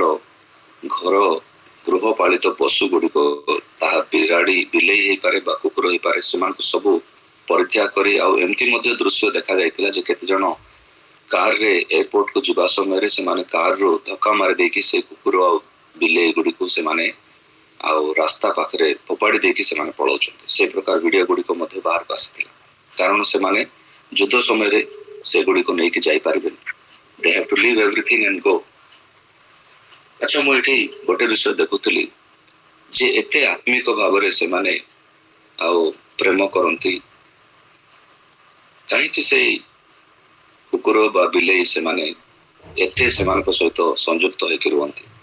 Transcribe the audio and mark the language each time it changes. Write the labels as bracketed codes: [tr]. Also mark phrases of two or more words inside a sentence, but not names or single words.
[or] ଘର ଗୃହପାଳିତ ପଶୁ ଗୁଡ଼ିକ, ତାହା ବିରାଡ଼ି, ବିଲେଇ ହେଇପାରେ ବା କୁକୁର ହେଇପାରେ, ସେମାନଙ୍କୁ ସବୁ ପରିତ୍ୟାଗ କରି, ଆଉ ଏମିତି ମଧ୍ୟ ଦୃଶ୍ୟ ଦେଖାଯାଇଥିଲା ଯେ କେତେ ଜଣ କାରରେ ଏୟାରପୋର୍ଟକୁ ଯିବା ସମୟରେ ସେମାନେ କାରରୁ ଧକ୍କା ମାରି ଦେଇକି ସେ କୁକୁର ଆଉ ବିଲେଇ ଗୁଡ଼ିକୁ ସେମାନେ ଆଉ ରାସ୍ତା ପାଖରେ ଫୋପାଡ଼ି ଦେଇକି ସେମାନେ ପଳାଉଛନ୍ତି। ସେ ପ୍ରକାର ଭିଡିଓ ଗୁଡ଼ିକ ମଧ୍ୟ ବାହାରକୁ ଆସିଥିଲା, କାରଣ ସେମାନେ ଯୁଦ୍ଧ ସମୟରେ ସେଗୁଡ଼ିକୁ ନେଇକି ଯାଇପାରିବେନି। [en] They have to leave everything and go. [or] ଆଚ୍ଛା, ମୁଁ ଏଠି ଗୋଟେ ବିଷୟ ଦେଖୁଥିଲି ଯେ ଏତେ ଆତ୍ମିକ ଭାବରେ ସେମାନେ ଆଉ ପ୍ରେମ କରନ୍ତି, କାହିଁକି ସେଇ କୁକୁର ବା ବିଲେଇ ସେମାନେ ଏତେ ସେମାନଙ୍କ ସହିତ ସଂଯୁକ୍ତ ହେଇକି ରୁହନ୍ତି?